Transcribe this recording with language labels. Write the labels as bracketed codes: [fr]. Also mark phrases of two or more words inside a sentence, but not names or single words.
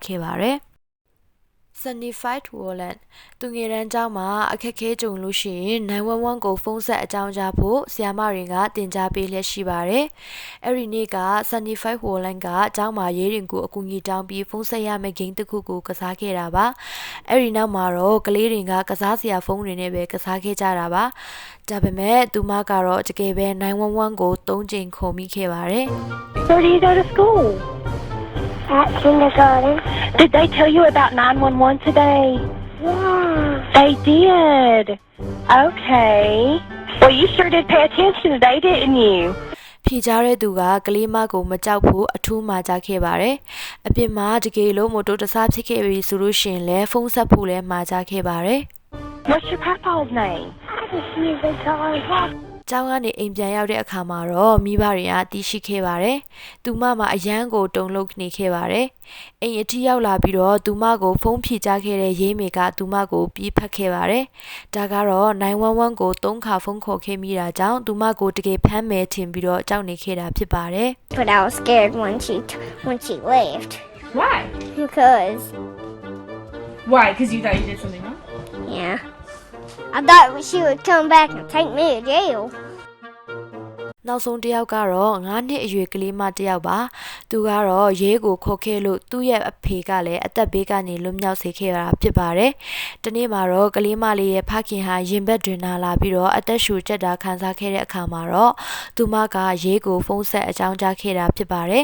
[my] ခဲ့ပါတယ်Sunnyfied Wallet သူငယ်တန်းကျောင်းမှာအခက်ခဲကြုံလို့ရှိရင်911ကိုဖုန်းဆက်အကြောင်းကြားဖို့ဆရာမတွေကတင်ကြားပေးလျက်ရှိပါတယ်။အဲ့ဒီနေ့က Sunnyfied Wallet ကကျောင်းမှာရေးရင်ကိုအကူအညီတောင်းပြီးဖုန်းဆက်ရမယ့်ဂိမ်းတစ်ခုကိုကစားခဲ့တာပါ။အဲ့ဒီနောက်မှာတော့ကလေးတွေကကစားစရာဖုန်းတွေနဲ့ပဲကစားခဲ့ကြတာပါ။ဒါပေမဲ့သူမကတော့တကယ်ပဲ911ကို3ကြိမ်ခေါ်မိခဲ့ပါတယ်။ [en] Where do you go to school? At kindergarten. Did they tell you about 911 today? Yeah. They did. Okay. Well, you sure did pay attention today, didn't you? [my] ဖြေကြားတဲ့သူကကလေးမကိုမကြောက်ဖို့အထူးမှာကြားခဲ့ပါတယ်။အပြင်မှာတကယ်လို့မိုတိုတဆဖြစ်ခဲ့ပြီဆိုလို့ရှိရင်လည်းဖုန်းဆက်ဖို့လည်းမှာကြားခဲ့ပါတယ်။ [en] What's your papa's name? I just need to tell [my] ကျောင်းကနေအိမ်ပြန်ရောက်တဲ့အခါမှာတော့မိဘတွေကတီးရှိခဲ့ပါတယ်။သူမအရန်ကိုတုန်လှုပ်နေခဲ့ပါတယ်။အိမ်အထိရောက်လာပြီးတော့သူမကိုဖုန်းဖြေကြားခဲ့တဲ့ရေးမေကသူမကိုပြီးဖတ်ခဲ့ပါတယ်။ဒါကတော့911ကို3ခါဖုန်းခေါ်ခဲ့မိတာကြောင့်သူမကိုတကယ်ဖမ်းမယ်ထင်ပြီးတော့ကြောက်နေခဲ့တာဖြစ်ပါတယ်။ [en] But I was scared when she left. Why? Because Why? Because you thought you did something wrong? yeah. I thought she would come back and take me to jail. [my] နောက်ဆုံးတစ်ယောက်ကတော့9နှစ်အရွယ်ကလေးမတစ်ယောက်ပါသူကတော့ရဲကိုခေါ်ခဲ့လို့သူ့ရဲ့အဖေကလည်းအသက်ဘေးကနေလွတ်မြောက်စေခဲ့တာဖြစ်ပါတယ်။ဒီနေ့မှာတော့ကလေးမလေးရဲ့ဖ ခင်ဟာရင်ဘတ်တွင်နာလာပြီးတော့အသက်ရှူကျက်တာခံစားခဲ့တဲ့အခါမှာတော့သူမကရဲကိုဖုန်းဆက်အကြောင်းကြားခဲ့တာဖြစ်ပါတယ်